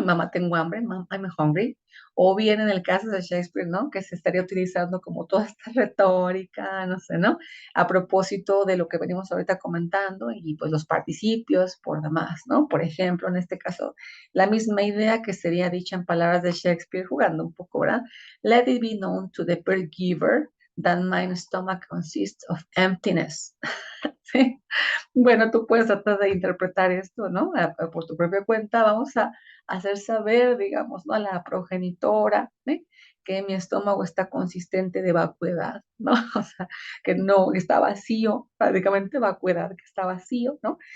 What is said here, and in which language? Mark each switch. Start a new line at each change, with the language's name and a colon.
Spanish: Mamá, tengo hambre,
English: Mom, I'm hungry.
Spanish: O bien en el caso de Shakespeare, ¿no? Que se estaría utilizando como toda esta retórica, no sé, ¿no? A propósito de lo que venimos ahorita comentando y pues los participios por demás, ¿no? Por ejemplo, en este caso, la misma idea que sería dicha en palabras de Shakespeare, jugando un poco, ¿verdad?
English: Let it be known to the bird giver that my stomach consists of emptiness.
Spanish: ¿Sí? Bueno, tú puedes tratar de interpretar esto, ¿no? Por tu propia cuenta, vamos a hacer saber, digamos, ¿no? A la progenitora, ¿sí? Que mi estómago está consistente de vacuidad, ¿no? O sea, que no está vacío, prácticamente vacuidad, que está vacío, ¿no?